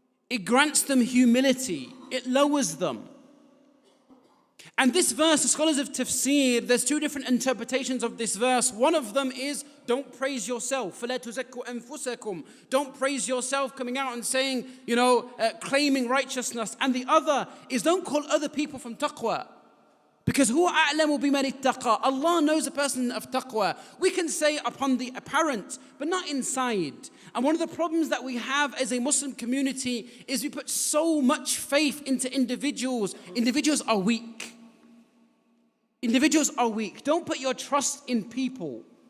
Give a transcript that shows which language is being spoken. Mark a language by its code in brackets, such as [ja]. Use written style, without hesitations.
[en] It grants them humility. It lowers them. And this verse, the scholars of tafsir, there's 2 different interpretations of this verse. One of them is, don't praise yourself. [ar] فَلَا تُزَكُّوا أَنفُسَكُمْ. [en] Don't praise yourself, coming out and saying, claiming righteousness. And the other is, don't call other people from taqwa. Because who [ar] أَعْلَمُ بِمَنِ اتَّقَى. [en] Allah knows a person of taqwa. We can say upon the apparent, but not inside. And one of the problems that we have as a Muslim community is we put so much faith into individuals. Individuals are weak. Individuals are weak. Don't put your trust in people.